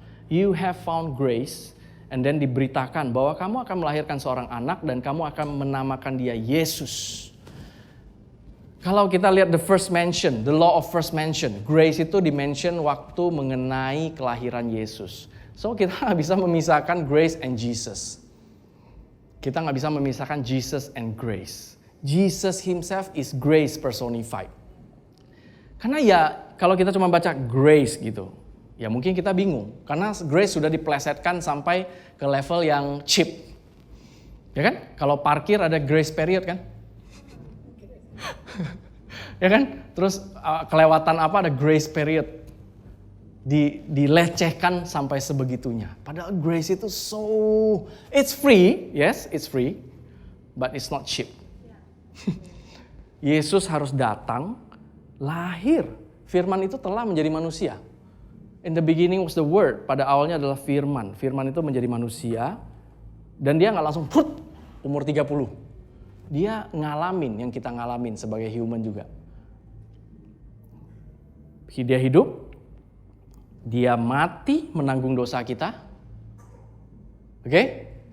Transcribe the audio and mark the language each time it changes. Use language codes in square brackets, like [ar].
[en] You have found grace, and then [id] diberitakan bahwa kamu akan melahirkan seorang anak dan kamu akan menamakan dia Yesus. Kalau kita lihat [en] the first mention, the law of first mention, [id] grace itu dimention waktu mengenai kelahiran Yesus. So kita nggak bisa memisahkan [en] grace and Jesus. [id] Kita nggak bisa memisahkan [en] Jesus and grace. Jesus himself is grace personified. [id] Karena ya kalau kita cuma baca grace gitu, ya mungkin kita bingung. Karena grace sudah diplesetkan sampai ke level yang cheap. Ya kan? Kalau parkir ada grace period kan? Ya kan? Terus kelewatan apa ada grace period. Dilecehkan sampai sebegitunya. Padahal grace itu [en] it's free, yes, it's free, but it's not cheap. [id] Yesus harus datang, lahir. Firman itu telah menjadi manusia. [en] In the beginning was the word. [id] Pada awalnya adalah firman. Firman itu menjadi manusia. Dan dia gak langsung umur 30. Dia ngalamin yang kita ngalamin sebagai human juga. Dia hidup. Dia mati menanggung dosa kita. Oke?